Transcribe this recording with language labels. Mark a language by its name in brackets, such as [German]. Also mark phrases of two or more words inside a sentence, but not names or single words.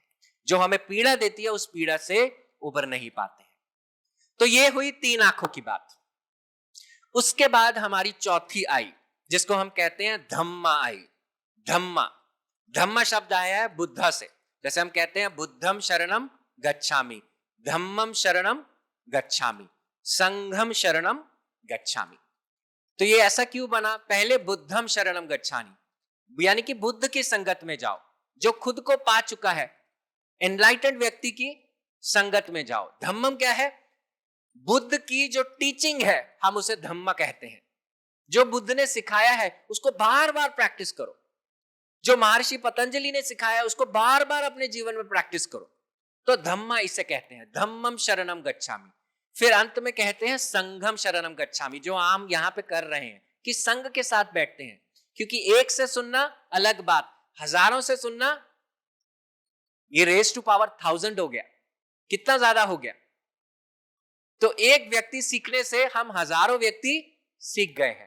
[Hindi] जो हमें पीड़ा देती है उस पीड़ा से उबर नहीं पाते हैं। तो ये हुई 3 आंखों की बात। उसके बाद हमारी चौथी आई, जिसको हम कहते हैं धम्मा आई। धम्मा शब्द आया है बुद्धा से। जैसे हम कहते हैं [Pali] बुद्धम शरणम गच्छामि, धम्मम शरणम गच्छामि, संघम शरणम गच्छामि। [Hindi] तो ये ऐसा क्यों बना? पहले [Pali] बुद्धम शरणम गच्छामि [Hindi] यानी कि बुद्ध की संगत में जाओ, जो खुद को पा चुका है, एनलाइटेंड व्यक्ति की संगत में जाओ। धम्मम क्या है? बुद्ध की जो टीचिंग है हम उसे धम्मा कहते हैं। जो बुद्ध ने सिखाया है उसको बार बार प्रैक्टिस करो। जो महर्षि पतंजलि ने सिखाया है उसको बार बार अपने जीवन में प्रैक्टिस करो। तो धम्मा इसे कहते हैं, [Pali] धम्मम शरणम गच्छामि। [Hindi] फिर अंत में कहते हैं [Pali] संघम शरणम गच्छामि, [Hindi] जो हम यहां पे कर रहे हैं कि संघ के साथ बैठते हैं। क्योंकि एक से सुनना अलग बात, हजारों से सुनना, ये [English] raise to power [Hindi] 1000 हो गया, कितना ज्यादा हो गया। तो एक व्यक्ति सीखने से हम हजारों व्यक्ति सीख गए हैं।